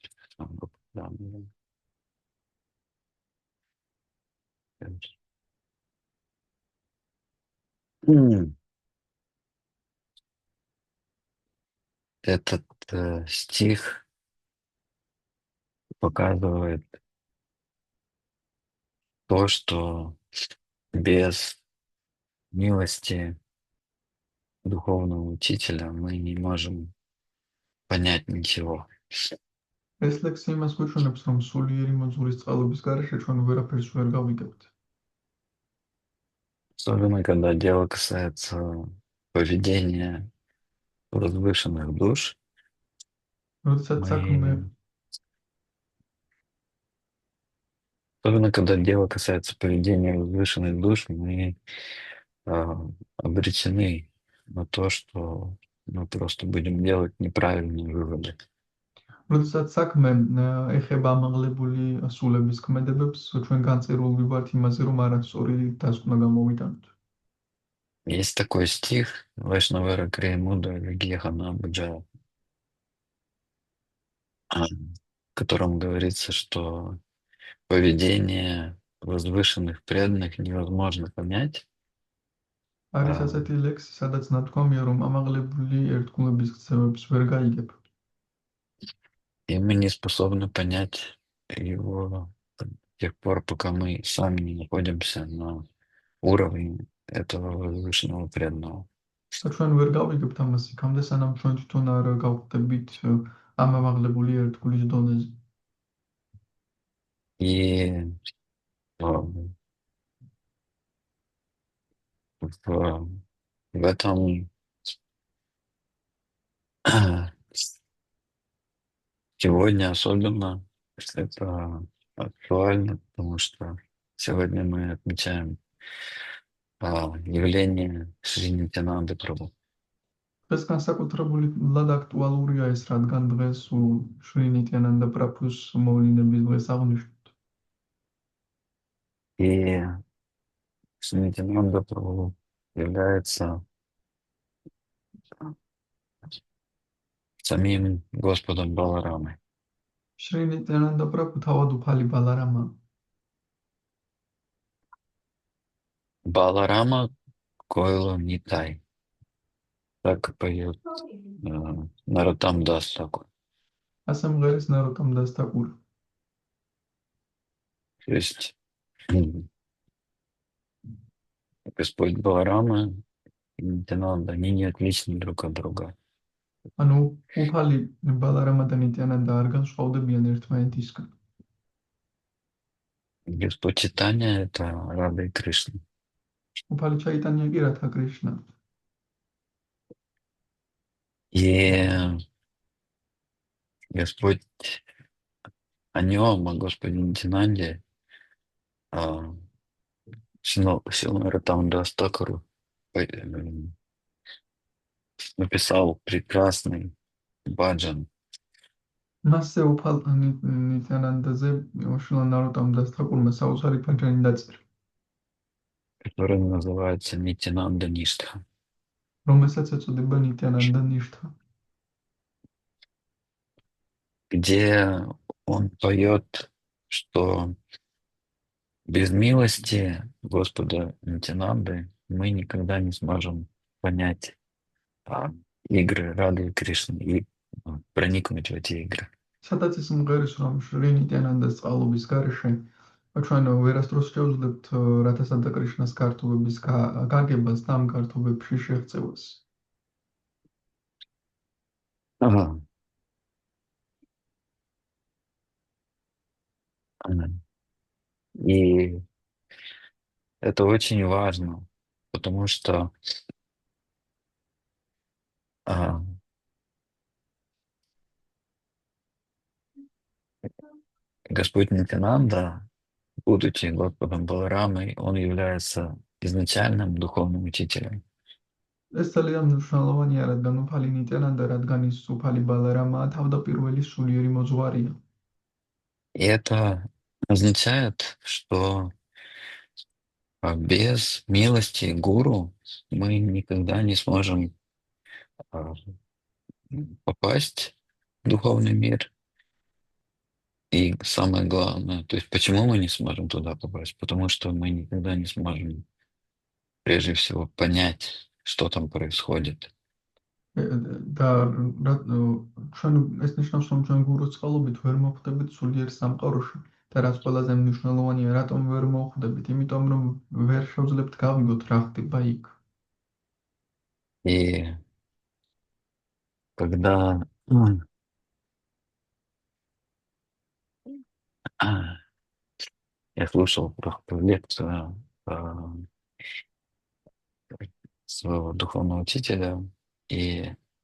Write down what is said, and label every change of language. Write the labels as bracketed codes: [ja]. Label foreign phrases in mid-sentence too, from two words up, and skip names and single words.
[ru] Этот стих показывает то, что без милости духовного учителя мы не можем понять ничего. [ka] ეს ლექსი იმას გვიჩვენებს რომ სულიერი მოძღვრის წყალობის გარეშე ჩვენ ვერაფერს ვერ გავიგებთ [ru] Особенно, когда дело касается поведения возвышенных душ, [ka] როდესაც საქმე [ru] особенно когда дело касается поведения возвышенных душ, мы обречены на то, что мы просто будем делать неправильные выводы. [ka] როდესაც საქმე ეხება ამაღლებული სულების ქმედებებს ჩვენ განწერული ვართ იმაზე რომ არასწორი დასკვნა გამოვიტანოთ [ru] Есть такой стих Вайшнавара Криямуда Вигьяхана Баджая, в котором говорится, что поведение возвышенных преданных невозможно понять, [ka] არის ასეთი ლექსი, სადაც ნათქვამია, რომ ამაღლებული ერთგულების ქცევებს ვერ გაიგებ. [ru] и мы не способны понять его до тех пор, пока мы сами не находимся на уровне этого возвышенного преданного. [ka] და ჩვენ ვერ გავიგებთ ამას იქამდე, სანამ ჩვენ თვითონ არ გავხდებით ამ ამაღლებული ერთგულის დონეზე. [ru] И в этом сегодня особенно это актуально, потому что сегодня мы отмечаем явление Шри Нитянанды Прабху. [ka] ეს განსაკუთრებულად აქტუალურია ეს, რადგან დღეს შრი ნიტიანანდა პრაბჰუს მოვლენების დღეს აღნიშნავთ. [ru] И Шри Нитянанда Прабху является самим Господом Баларамой. [ka] შრი ნიტიანანდა პრაბჰუ თავად უფალი ბალარამა. [ru] Баларама Койло Нитай. Так поет Нароттам Дас Такур. [ka] ასე მღერის ნაროტამ დას თაკური. [ru] То есть Господь Баларама и Нитянанда, они не отличны друг от друга. [ka] ანუ უფალი ბალარამა და ნიტიანანდა არ განსხვავდებიან ერთმანეთისგან. [ru] Господь Чайтанья — это Рада и Кришна. [ka] უფალი ჩაიტანია კი რათა კრიშნა. [ru] И Господь о нем, о Господе лейтенанте, Силмер там Дастакару написал прекрасный баджан, [ka] მასზე უფალ ნიტიანანდაზე შილო ნაროტამ დასთაკურმა საოცარი ფაჯანი დაწერა, [ru] который называется Нитянанда Ништха, [ka] რომელსაც ეწოდება ნიტიანანდა ნიშთა, [ru] где он поет, что без милости Господа Нитянанды мы никогда не сможем понять игры Рады Кришны и проникнуть в эти игры. [ka] სადაც ის მღერის, რომ შრი ნიტიანანდას წყალობის გარეშე ჩვენ ვერასდროს შევძლებთ რათა სანტა კრიშნას გართობების გაგებას და ამ გართობებში შეღწევას. [ru] Ага. И это очень важно, потому что Господь Нитянанда, будучи Господом Баларамой, он является изначальным духовным учителем. [ka] ეს ძალიან მნიშვნელოვანია, რადგან უფალი ნიტიანანდა, რადგან ის უფალი ბალარამაა, თავდაპირველი სულიერი მოძღვარია. [ru] И это означает, что без милости гуру мы никогда не сможем попасть в духовный мир. И самое главное, то есть почему мы не сможем туда попасть? Потому что мы никогда не сможем, прежде всего, понять, что там происходит. [ka] და ჩვენ ეს ნიშნავს, რომ ჩვენ გურუს წყალობით ვერ მოხვდებით სულიერ სამყაროში და რაც ყველაზე მნიშვნელოვანია, რატომ ვერ მოხვდებით? იმიტომ რომ ვერ შევძლებთ გავიგოთ რა ხდება იქ. [ru] И когда я слушал просто лекцию своего духовного учителя, и